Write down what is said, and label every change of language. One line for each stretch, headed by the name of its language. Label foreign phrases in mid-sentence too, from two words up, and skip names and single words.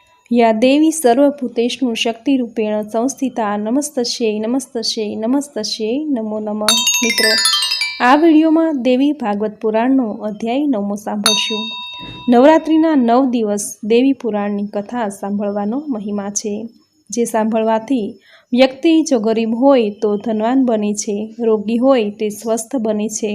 Sanskrit: या देवी सर्वभूतेषु शक्तिरूपेण संस्थिता नमस्तस्यै नमस्तस्यै नमस्तस्यै नमो नमः।
Gujarati: મિત્રો, આ વિડીયોમાં દેવી ભાગવત પુરાણનો અધ્યાય 9મો સાંભળશું। નવરાત્રિના 9 દિવસ દેવી પુરાણની કથા સાંભળવાનો મહિમા છે, જે સાંભળવાથી વ્યક્તિ જો ગરીબ હોય તો ધનવાન બને છે, રોગી હોય તે સ્વસ્થ બને છે।